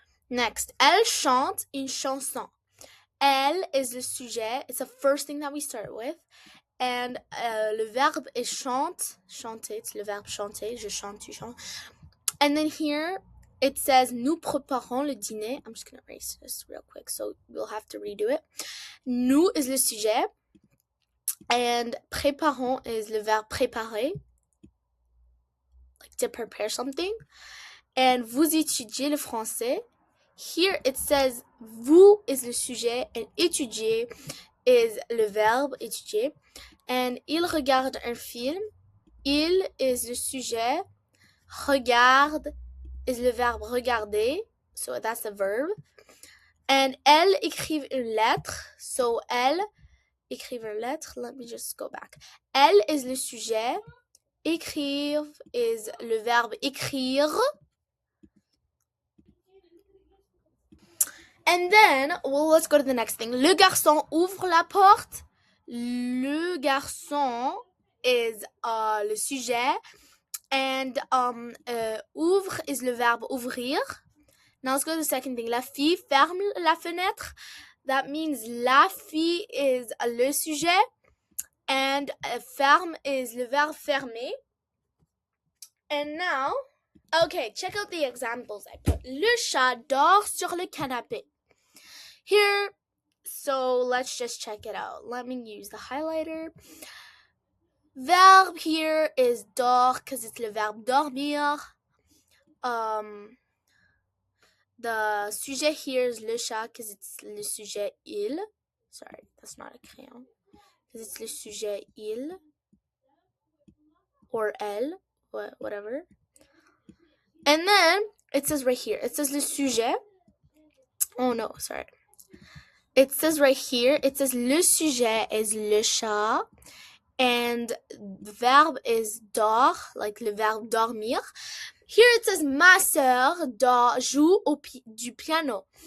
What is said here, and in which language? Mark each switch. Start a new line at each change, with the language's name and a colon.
French: Next, elle chante une chanson.
English: Elle is the sujet. It's the first thing that we start with. And le verbe is chante.
French: Chanter, it's le verbe chanter. Je chante, tu chantes.
English: And then here, it says,
French: nous préparons le dîner.
English: I'm just going to erase this real quick, so we'll have to redo it.
French: Nous is le sujet. And préparons is le verbe préparer.
English: Like to prepare something.
French: And vous étudiez le français. Here it says, vous is le sujet. And étudier is le verbe étudier. And il regarde un film. Il is le sujet.
English: Regarde is le verbe regarder, so that's the verb.
French: And elle écrive une lettre, so elle écrive une lettre.
English: Let me just go back. Elle is le sujet. Écrire is le verbe écrire. And then, well, let's go to the next thing.
French: Le garçon ouvre la porte. Le garçon is le sujet. And ouvre is le verbe ouvrir.
English: Now let's go to the second thing.
French: La fille ferme la fenêtre. That means la fille is le sujet. And ferme is le verbe fermer.
English: And now, okay, check out the examples I put.
French: Le chat dort sur le canapé.
English: Here, so let's just check it out. Let me use the highlighter. Verb here is dort because it's le verbe dormir. The sujet here is le chat because it's le sujet il. Sorry, that's not a crayon. Because it's le sujet il. Or elle, whatever. And then it says right here, it says le sujet. Oh no, sorry. It says right here, it says le sujet is le chat. And the verb is dort, like le verbe dormir. Here it says
French: ma sœur joue du piano.